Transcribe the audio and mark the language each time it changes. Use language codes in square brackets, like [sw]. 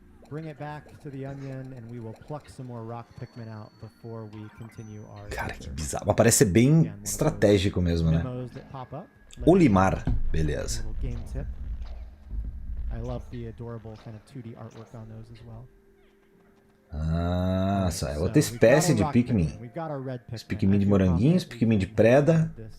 [en] Bring it back to the onion and we will pluck some more rock Pikmin out before we continue our [pt] Cara, que bizarro. Mas parece ser bem estratégico mesmo, né? Olimar, beleza. [en] I love the adorable kind of 2D artwork on those as well. [pt] Ah, só é outra espécie de Pikmin. Os Pikmin de moranguinhos, Pikmin de preda.